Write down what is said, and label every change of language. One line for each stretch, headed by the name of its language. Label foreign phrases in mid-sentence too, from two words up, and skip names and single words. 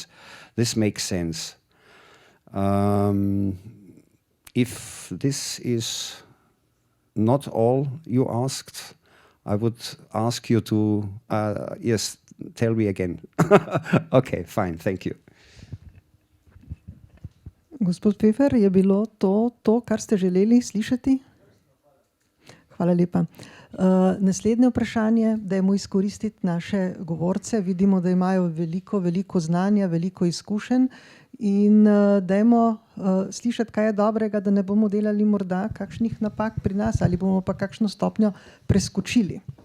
English: This makes sense. If this is not all you asked, I would ask you to, yes, tell me again. Okay, fine, thank you.
Slovenian: Gospod Pfeffer, je bilo to, kar ste želeli slišati? Hvala lepa. Naslednje vprašanje, dajmo izkoristiti naše govorce. Vidimo, da imajo veliko znanja, veliko izkušenj in dajmo slišati, kaj je dobrega, da ne bomo delali morda kakšnih napak pri nas ali bomo pa kakšno stopnjo preskočili.